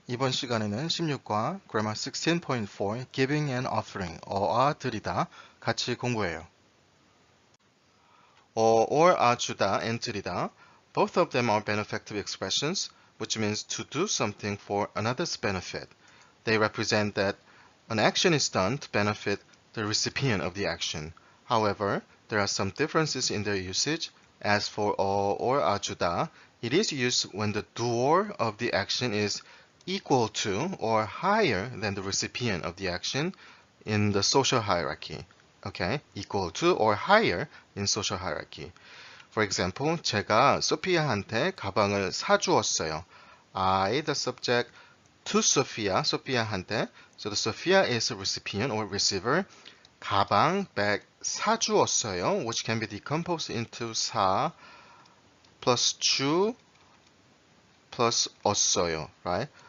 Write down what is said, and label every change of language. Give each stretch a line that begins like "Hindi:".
Korean: 이번 시간에는 16과
English: Grammar 16.4 Giving and Offering,
Korean: 드리다 같이 공부해요.
English: or 주다 and 드리다, both of them are benefactive expressions, which means to do something for another's benefit. They represent that an action is done to benefit the recipient of the action. However, there are some differences in their usage. As for or 주다, it is used when the doer of the action is equal to or higher than the recipient of the action in the social hierarchy. Okay, equal to or higher in social hierarchy. For example,
Korean: 제가 소피아한테 가방을 사주었어요.
English: I, the subject, to Sophia,
Korean: 소피아한테.
English: So the Sophia is a recipient or receiver. 가방, bag,
Korean: 사주었어요,
English: which can be decomposed into 사 plus 주 plus 었어요, right?